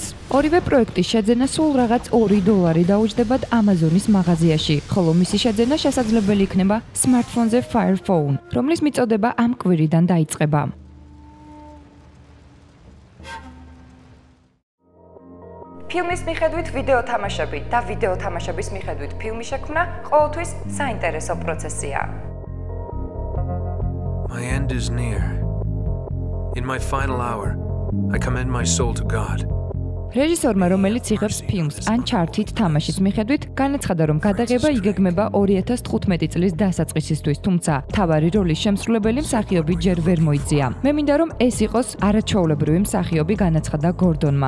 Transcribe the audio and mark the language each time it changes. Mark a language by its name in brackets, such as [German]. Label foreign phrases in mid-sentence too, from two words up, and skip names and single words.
[Georgian] ორივე პროექტის შეძენა სულ რაღაც $2 დაუჯდებათ Amazon-ის მაღაზიაში, ხოლო მისი შეძენა შესაძლებელი იქნება smartphone-ზე Fire Phone, რომლის მიწოდება ამ კვირიდან დაიწყება. ფილმის მიხედვით ვიდეო თამაშები და ვიდეო თამაშების მიხედვით ფილმის შექმნა ყოველთვის საინტერესო პროცესია. [English] My end is near. In my final hour, I commend my soul to God. [Georgian] რეჟისორმა, რომელიც იღებს ფილმს Uncharted თამაშის მიხედვით, განაცხადა, რომ გადაღება იგეგმება 2015 წლის დასაწყისისთვის, თუმცა მთავარი როლის შემსრულებელი მსახიობი ჯერ ვერ მოიწია. მე მინდა, რომ ეს იყოს არაჩვეულებრივი მსახიობი, განაცხადა გორდონმა.